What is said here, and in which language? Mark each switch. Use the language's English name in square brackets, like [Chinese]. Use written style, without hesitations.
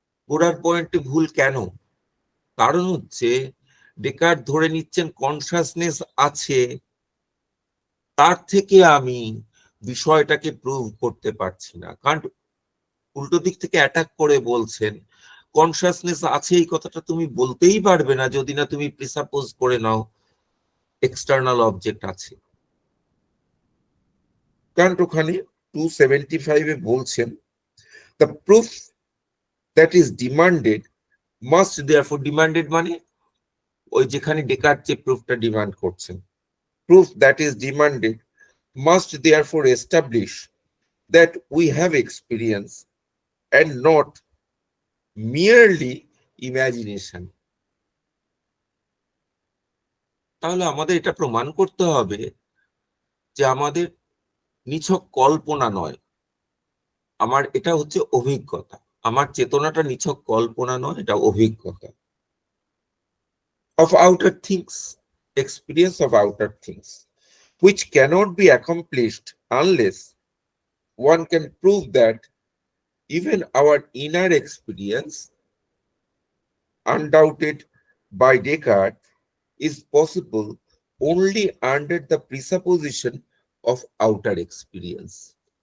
[Bangla] গোড়ার পয়েন্টে ভুল কেন? কারণ হচ্ছে ডেকার্ট ধরে নিচ্ছেন কনসাসনেস আছে, তার থেকে আমি বিষয়টাকে প্রুভ করতে পারছি না। কারণ উল্টো দিক থেকে অ্যাটাক করে বলছেন কনসাসনেস আছে এই কথাটা তুমি বলতেই পারবে না যদি না তুমি প্রিসাপোজ করে নাও এক্সটার্নাল অবজেক্ট আছে। কারণ ওখানে 275 বলছেন [English] the proof that is demanded must therefore, demanded [Bangla] মানে ওই যেখানে ডেকার্ট যে প্রুফটা ডিমান্ড করছেন, [English] proof that is demanded must therefore establish that we have experience and not merely imagination. [Bangla] তাহলে আমাদের এটা প্রমাণ করতে হবে যে আমাদের নিছক কল্পনা নয়, আমার এটা হচ্ছে অভিজ্ঞতা। আমার চেতনাটা নিছক কল্পনা নয়, এটা অভিজ্ঞতা। [English] of outer things, experience of outer things, which cannot be accomplished unless one can prove that even our inner experience, undoubted by Descartes, is possible only under the presupposition of outer experience.